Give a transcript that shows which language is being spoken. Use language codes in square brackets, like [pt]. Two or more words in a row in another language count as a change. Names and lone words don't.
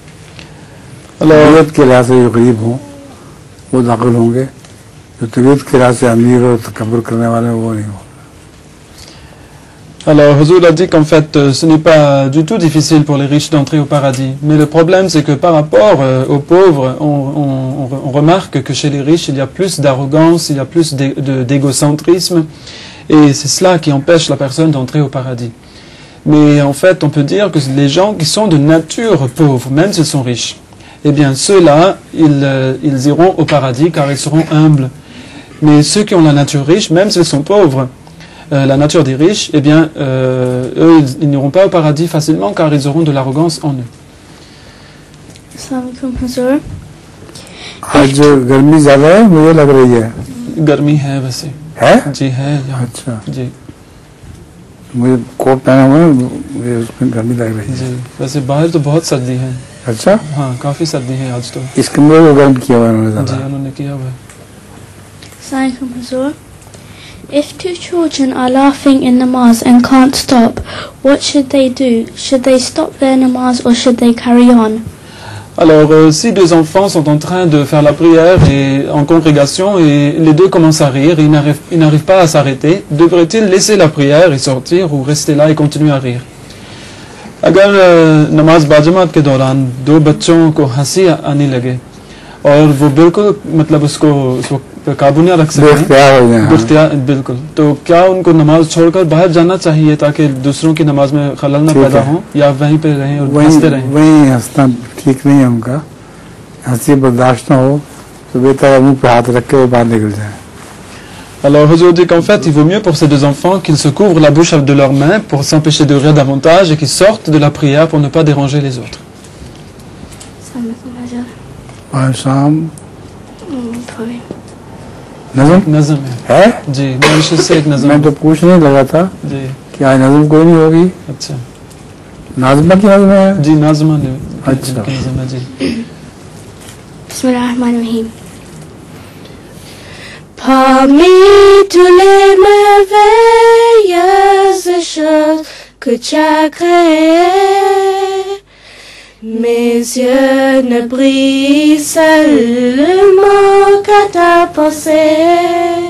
[ur] نیت کے لحاظ سے جو غریب ہوں وہ داخل ہوں گے، جو طبیعت کی راہ سے امیر اور تکبر کرنے والے وہ نہیں ہو. [fr] Alors, Huzour a dit qu'en fait, ce n'est pas du tout difficile pour les riches d'entrer au paradis. Mais le problème, c'est que par rapport aux pauvres, on remarque que chez les riches, il y a plus d'arrogance, il y a plus d'égocentrisme. Et c'est cela qui empêche la personne d'entrer au paradis. Mais en fait, on peut dire que les gens qui sont de nature pauvres, même s'ils sont riches, eh bien, ceux-là, ils iront au paradis car ils seront humbles. Mais ceux qui ont la nature riche, même s'ils sont pauvres, la nature des riches, eh bien, eux, ils n'iront pas au paradis facilement car ils auront de l'arrogance en eux. [ur] آج گرمی زیادہ ہے، مجھے لگ رہی ہے. گرمی ہے ویسے. ہے? جی ہے. اچھا. جی. مجھے کوٹ پہنا ہوا ہے، مجھے اس میں گرمی لگ رہی ہے. جی، ویسے باہر تو بہت سردی ہے. اچھا? ہاں، کافی سردی ہے آج تو. اس کمرے کو گرم کیا ہوا ہے انہوں نے زیادہ. جی، انہوں نے کیا ہوا ہے. [en] If two children are laughing in namaz and can't stop, what should they do? Should they stop their namaz or should they carry on? [fr] Alors, si deux enfants sont en train de faire la prière et en congrégation et les deux commencent à rire, ils n'arrivent pas à s'arrêter, devraient-ils laisser la prière et sortir ou rester là et continuer à rire? [ur] اگر نماز باجماعت کے دوران دو بچوں کو ہنسی آنے لگے اور وہ بالکل مطلب اس کو قابو نہیں رکھ سکتے، بالکل، تو کیا ان کو نماز چھوڑ کر باہر جانا چاہیے تاکہ دوسروں کی نماز میں خلل نہ پیدا ہو، یا وہیں پہ رہیں اور ہنستے رہیں? وہیں ہنسنا ٹھیک نہیں ہے ان کا، ہنسی برداشت نہ ہو تو بہتر منہ پہ ہاتھ رکھ کے وہ باہر نکل جائے. [fr] Alors, Huzour dit qu'en fait, il vaut mieux pour ces deux enfants qu'ils se couvrent la bouche de leurs mains pour s'empêcher de rire davantage et qu'ils sortent de la prière pour ne pas déranger les autres. [ur] نظم ہے? جی، میں سے ایک نظم. میں تو پوچھنے لگا تھا جی کہ آج نظم کوئی نہیں ہوگی. اچھا, ناظمہ کی نظم ہے? جی، ناظمہ نے. اچھا, نظم ہے جی. [fr] Bismillahirrahmanirrahim. Parmi tous les merveilleuses choses que tu as créées, mes yeux ne brillent seulement qu'à ta pensée.